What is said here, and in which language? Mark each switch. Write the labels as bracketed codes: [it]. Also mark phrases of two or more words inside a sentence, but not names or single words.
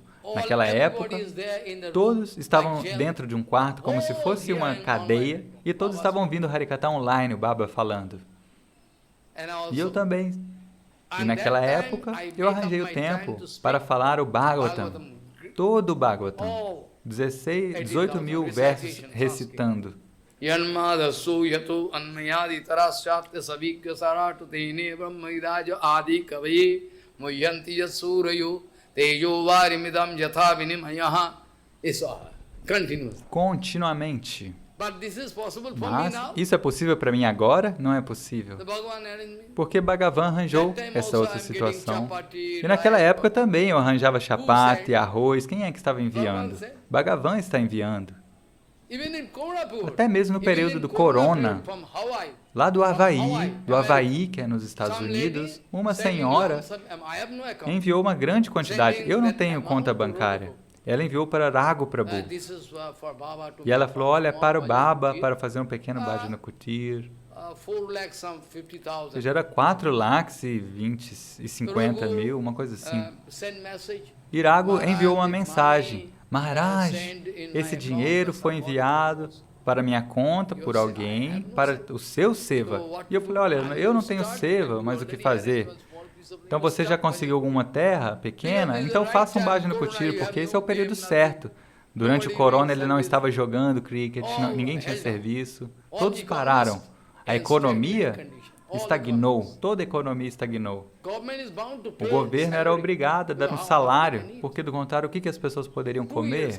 [pt] Naquela época, todos estavam dentro de um quarto, como se fosse uma cadeia, e todos estavam ouvindo Harikatha online, o Baba falando. E eu também. E naquela época, eu arranjei o tempo para falar o Bhagavatam, todo o Bhagavatam. 18 mil versos recitando. [sa] Yanmadasu yato anmayadi tarasyatya savigya saratu tene brahmairaja adi kavaye muyanti yasurayo tejo varimidam yatha vinimayaha. [pt] Isso, continuamente. Mas isso é possível para mim agora? Não é possível. Porque Bhagavan arranjou essa outra situação. E naquela época também eu arranjava chapati, arroz. Quem é que estava enviando? Bhagavan está enviando. Até mesmo no período do Corona, lá do Havaí, que é nos Estados Unidos, uma senhora enviou uma grande quantidade. Eu não tenho conta bancária. Ela enviou para Raghu Prabhu. E ela falou, olha, para o Baba, para fazer um pequeno [sa] bhajana kutir. [pt] Ou seja, era 4 lakhs e 20 e 50 mil, uma coisa assim. E Raghu enviou uma mensagem. Maharaj, esse dinheiro foi enviado para minha conta por alguém, para o seu seva. E eu falei, olha, eu não tenho seva, mas o que fazer? Então você já conseguiu alguma terra pequena? Então faça um [sa] bhajana kutir, [pt] porque esse é o período certo. Durante o corona ele não estava jogando cricket, ninguém tinha serviço, todos pararam. A economia estagnou, toda a economia estagnou. O governo era obrigado a dar um salário, porque do contrário, o que as pessoas poderiam comer?